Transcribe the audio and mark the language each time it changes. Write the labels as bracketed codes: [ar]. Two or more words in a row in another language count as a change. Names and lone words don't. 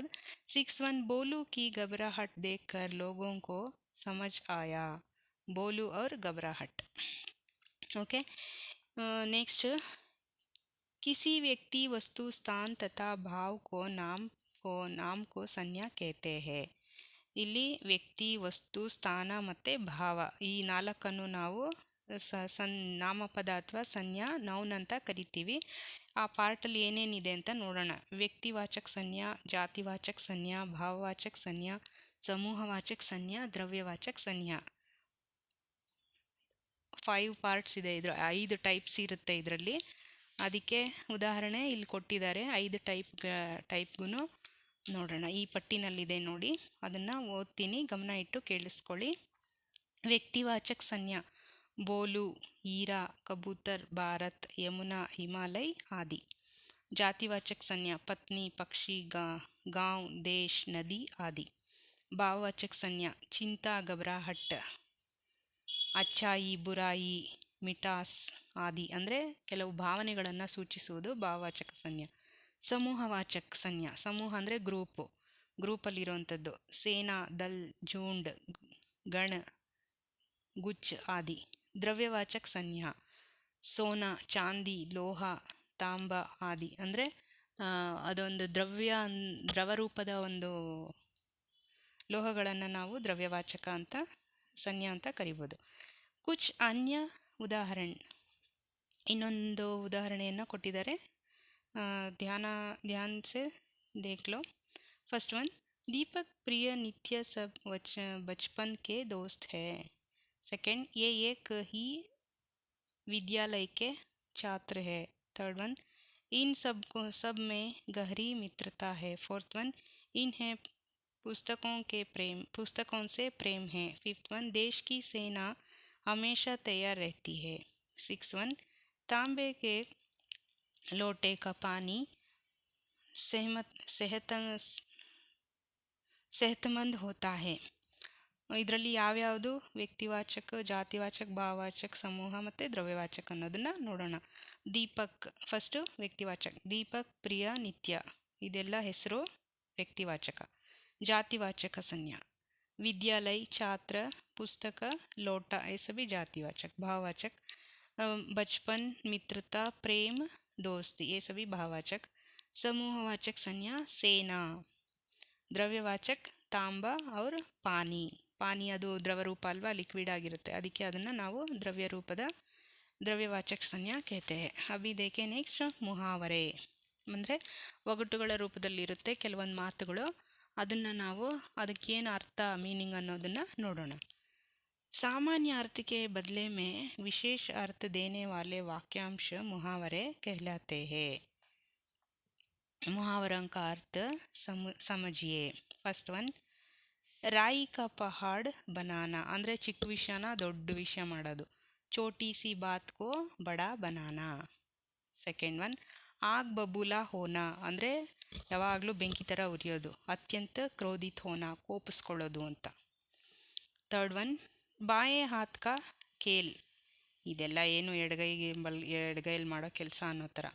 [en] six one, [hi] बोलू की घबराहट देखकर लोगों को समझ आया. बोलू और घबराहट. ओके. नेक्स्ट, किसी व्यक्ति, वस्तु, स्थान तथा भाव को नाम को संज्ञा कहते हैं. [kn] ಇಲ್ಲಿ ವ್ಯಕ್ತಿ, ವಸ್ತು, ಸ್ಥಾನ ಮತ್ತು ಭಾವ ಈ ನಾಲ್ಕನ್ನು ನಾವು ನಾಮಪದ ಅಥವಾ ಸಂಜ್ಞಾ ನೌನ್ ಅಂತ ಕರಿತೀವಿ. ಆ ಪಾರ್ಟಲ್ಲಿ ಏನೇನಿದೆ ಅಂತ ನೋಡೋಣ. [hi] व्यक्तिवाचक संज्ञा, जातिवाचक संज्ञा, भाववाचक संज्ञा, समूहवाचक संज्ञा, द्रव्यवाचक संज्ञा. [kn] 5 ಪಾರ್ಟ್ಸ್ ಇದೆ. 5 ಟೈಪ್ಸ್ ಇರುತ್ತೆ ಇದರಲ್ಲಿ. ಅದಕ್ಕೆ ಉದಾಹರಣೆ ಇಲ್ಲಿ ಕೊಟ್ಟಿದ್ದಾರೆ. 5 ಟೈಪ್ಗೂ ನೋಡೋಣ. ಈ ಪಟ್ಟಿನಲ್ಲಿದೆ ನೋಡಿ, ಅದನ್ನು ಓದ್ತೀನಿ, ಗಮನ ಇಟ್ಟು ಕೇಳಿಸ್ಕೊಳ್ಳಿ. [hi] व्यक्तिवाचक संज्ञा बोलू, हीरा, कबूतर, भारत, यमुना, हिमालय आदि. जातिवाचक संज्ञा पत्नी, पक्षी, गांव, देश, नदी आदि. भाववाचक संज्ञा चिंता, घबराहट, अच्छाई, बुराई, मिठास आदि [kn] ಅಂದರೆ ಕೆಲವು ಭಾವನೆಗಳನ್ನು ಸೂಚಿಸುವುದು [hi] भाववाचक संज्ञा. समूहवाचक संज्ञा, [kn] ಸಮೂಹ ಅಂದರೆ ಗ್ರೂಪಲ್ಲಿರುವಂಥದ್ದು. [hi] सेना, दल, झुंड, गण, गुच्छ आदि. द्रव्यवाचक संज्ञा सोना, चांदी, लोहा, तांबा आदि. [kn] ಅಂದರೆ ಅದೊಂದು ದ್ರವರೂಪದ ಒಂದು ಲೋಹಗಳನ್ನು ನಾವು ದ್ರವ್ಯವಾಚಕ ಅಂತ ಸಂಜ್ಞಾ ಅಂತ ಕರಿಬೋದು. [hi] कुछ अन्य [kn] ಉದಾಹರಣೆ, ಇನ್ನೊಂದು ಉದಾಹರಣೆಯನ್ನು ಕೊಟ್ಟಿದ್ದಾರೆ. [hi] ध्यान से देख लो. [en] first one, [hi] दीपक प्रिय नित्य सब बचपन के दोस्त है. सेकंड, ये एक ही विद्यालय के छात्र है. [en] third one, [hi] इन सब में गहरी मित्रता है. [en] fourth one, [hi] इन्हें पुस्तकों से प्रेम है. [en] fifth one, [hi] देश की सेना हमेशा तैयार रहती है. [en] six one, [hi] तांबे के लोटे का पानी सेहतमंद होता है. [kn] ಇದರಲ್ಲಿ ಯಾವ್ಯಾವುದು ವ್ಯಕ್ತಿವಾಚಕ, ಜಾತಿವಾಚಕ, ಭಾವವಾಚಕ, ಸಮೂಹ ಮತ್ತು ದ್ರವ್ಯವಾಚಕ ಅನ್ನೋದನ್ನು ನೋಡೋಣ. ದೀಪಕ್ ಫಸ್ಟು ವ್ಯಕ್ತಿವಾಚಕ. ದೀಪಕ್ ಪ್ರಿಯ ನಿತ್ಯ, ಇದೆಲ್ಲ ಹೆಸರು ವ್ಯಕ್ತಿವಾಚಕ. [hi] जातिवाचक संज्ञा. विद्यालय, छात्र, पुस्तक, लौटा, ये सभी जातिवाचक. भाववाचक बचपन, मित्रता, प्रेम, दोस्ती, ये सभी भाववाचक. समूहवाचक संज्ञा सेना. द्रव्यवाचक तांब और पानी. [kn] ಪಾನಿ ಅದು ದ್ರವ ರೂಪ ಅಲ್ವಾ, ಲಿಕ್ವಿಡ್ ಆಗಿರುತ್ತೆ, ಅದಕ್ಕೆ ಅದನ್ನು ನಾವು ದ್ರವ್ಯ ರೂಪದ [hi] द्रव्यवाचक संज्ञा कहते. अभी देखे [kn] ನೆಕ್ಸ್ಟ್ ಮುಹಾವರೆ ಅಂದರೆ ಒಗಟುಗಳ ರೂಪದಲ್ಲಿರುತ್ತೆ ಕೆಲವೊಂದು ಮಾತುಗಳು, ಅದನ್ನು ನಾವು ಅದಕ್ಕೇನು ಅರ್ಥ ಮೀನಿಂಗ್ ಅನ್ನೋದನ್ನು ನೋಡೋಣ. [hi] सामान्य अर्थ के बदले में विशेष अर्थ देने वाले वाक्यांश मुहावरे कहलाते हैं. मुहावरों का अर्थ समझिए. [en] first one, [hi] राई का पहाड़ बनाना [kn] ಅಂದರೆ ಚಿಕ್ಕ ವಿಷಯನ ದೊಡ್ಡ ವಿಷಯ ಮಾಡೋದು. [hi] छोटी सी बात को बड़ा बनाना. [en] second one, [hi] आग बबूला होना [kn] ಅಂದರೆ ಯಾವಾಗಲೂ ಬೆಂಕಿ ಥರ ಉರಿಯೋದು. [hi] अत्यंत क्रोधित होना [kn] ಕೋಪಿಸ್ಕೊಳ್ಳೋದು ಅಂತ. [en] third one, [hi] बाये हाथ का खेल, [kn] ಇದೆಲ್ಲ ಏನು ಎಡಗೈಯಲ್ಲಿ ಮಾಡೋ ಕೆಲಸ ಅನ್ನೋ ಥರ.